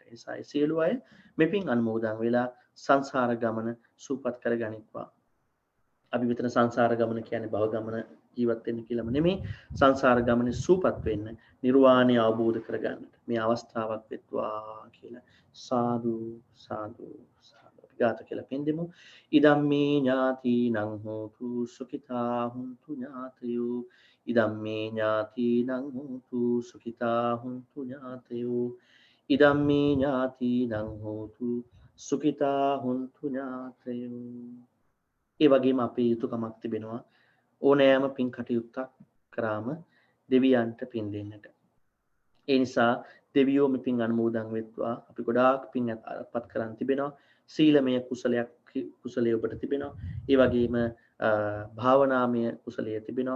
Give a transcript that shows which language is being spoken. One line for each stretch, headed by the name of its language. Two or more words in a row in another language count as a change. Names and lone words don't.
Sinhala: ඒ නිසා සියලු අය මේ පින් අනුමෝදන් වෙලා සංසාර ගමන සූපත් කරගනිත්වා. අපි විතර සංසාර ගමන කියන්නේ භව ගමන ජීවත් වෙන්න කියලාම නෙමෙයි, සංසාර ගමනේ සූපත් වෙන්න, නිර්වාණය අවබෝධ කරගන්නට මේ අවස්ථාවක් වෙත්වා කියලා සාදු සාදු සාදු අපි ගාත කියලා පින් දෙමු.
Pali: ඉදම්මේ ඥාතිනං හෝතු සුඛිතා හුන්තු ඥාතයෝ ඉදම්මේ ඥාතිනං හෝතු සුඛිතා හුන්තු ඥාතයෝ ඉදම්මේ ඥාතිනං හෝතු සුඛිතා හුන්තු ඥාතයෝ.
Sinhala: ඒ වගේම අපේ යුතුයකමක් තිබෙනවා ඕනෑම පින් කටයුත්තක් කරාම දෙවියන්ට පින් දෙන්නට. ඒ නිසා දෙවියෝ මේ පින් අනුමෝදන් වෙත්වා. අපි ගොඩාක් පින් අත්පත් කරන් තිබෙනවා. සීලමය කුසලයේ ඔබට තිබෙනවා. ඒ වගේම භාවනාමය කුසලයේ තිබෙනවා.